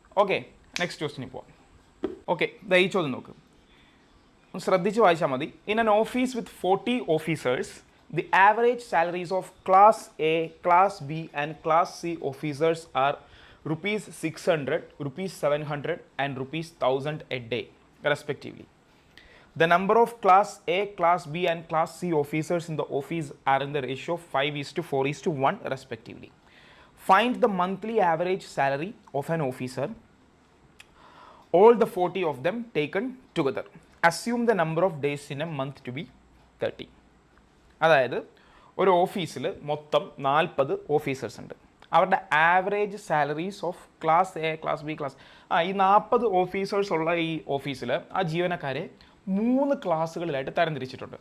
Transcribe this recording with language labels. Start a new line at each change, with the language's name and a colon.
Malayalam: Okay, next ക്വസ്റ്റിന് പോവാം. Okay, ഈ ചോദ്യം നോക്ക്, ശ്രദ്ധിച്ച് വായിച്ചാൽ മതി.
English: In an office with 40 officers, the average salaries of class A, class B and class C officers are ₹600, ₹700 and ₹1000 a day respectively. The number of class A, class B and class C officers in the office are in the ratio of 5:4:1 respectively. Find the monthly average salary of an officer, all the 40 of them taken together. Assume the number of days in a month to be 30.
Malayalam: അതായത് ഒരു ഓഫീസിൽ മൊത്തം 40 officers ഉണ്ട്. അവരുടെ
English: average salaries of class A, class B,
Malayalam: ഈ 40 officers ഉള്ള ഈ ഓഫീസിൽ ആ ജീവനക്കാരെ 3 ക്ലാസ്സുകളിലായിട്ട് തരംതിരിച്ചിട്ടുണ്ട്.